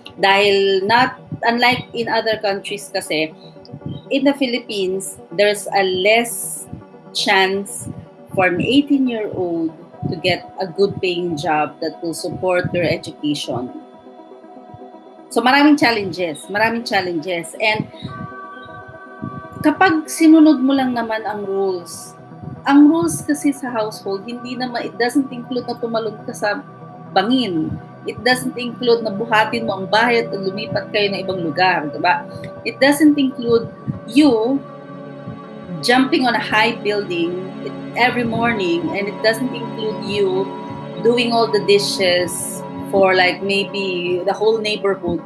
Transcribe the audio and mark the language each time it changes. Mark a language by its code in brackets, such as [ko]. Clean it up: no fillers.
[tl] Dahil [en] unlike in other countries [tl] kasi, [en] in the Philippines, there's a less chance for an 18-year-old to get a good paying job that will support their education. [tl] So maraming challenges. [en] And [tl] kapag sinunod mo lang naman ang rules kasi sa household, hindi naman, [en] it doesn't include [tl] na tumalon ka sa bangin. [en] It doesn't include [tl] na buhatin mo ang bahay at lumipat kayo ng ibang lugar, diba? [en] It doesn't include you jumping on a high building every morning, and it doesn't include you doing all the dishes for like maybe the whole neighborhood.